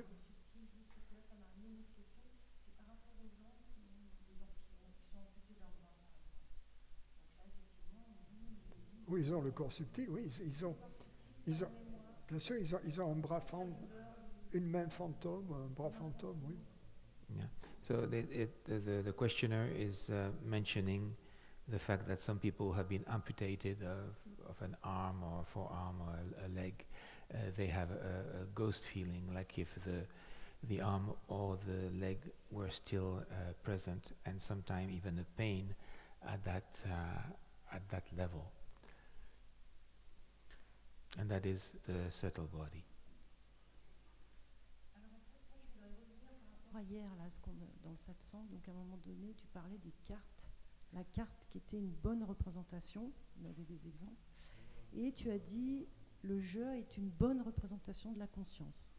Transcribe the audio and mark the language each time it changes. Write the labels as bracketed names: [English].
[French] Là, ça m'a amené une autre question. C'est par rapport aux gens qui sont amputés d'un bras, par exemple. Donc là, effectivement, oui, ils ont le corps subtil, oui, ils ont bien sûr, ils ont un bras une main fantôme, un bras fantôme, oui. Yeah. [English] So the questioner is mentioning the fact that some people have been amputated of an arm or forearm or a leg. They have a ghost feeling, like if the arm or the leg were still present, and sometimes even a pain at that level. And that is the subtle body. [French] Alors en fait, moi, je voudrais revenir par rapport à hier, là, dans le satsang. Donc à un moment donné, tu parlais des cartes. La carte qui était une bonne représentation, on avait des exemples, et tu as dit le jeu est une bonne représentation de la conscience.